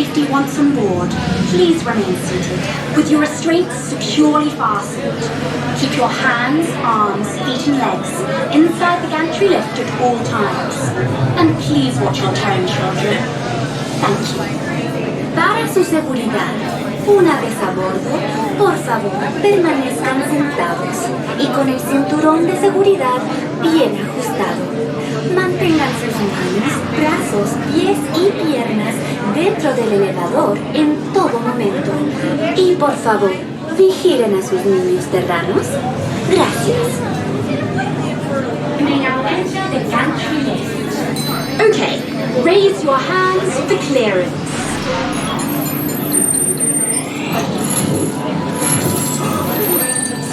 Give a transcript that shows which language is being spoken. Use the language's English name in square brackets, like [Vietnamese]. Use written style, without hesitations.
[English] Once on board, please remain seated with your restraints securely fastened. Keep your hands, arms, feet and legs inside the gantry lift at all times. And please watch your tone, children. Thank you. [Spanish] Para su seguridad, una vez a bordo, por favor, permanezcan sentados y con el cinturón de seguridad bien ajustado. Manténganse sus manos, brazos, pies y piernas dentro del elevador en todo momento. Y por favor, Vigilen a sus niños terranos. Gracias. [English] You may now enter the gantry lift. Okay, raise your hands for clearance.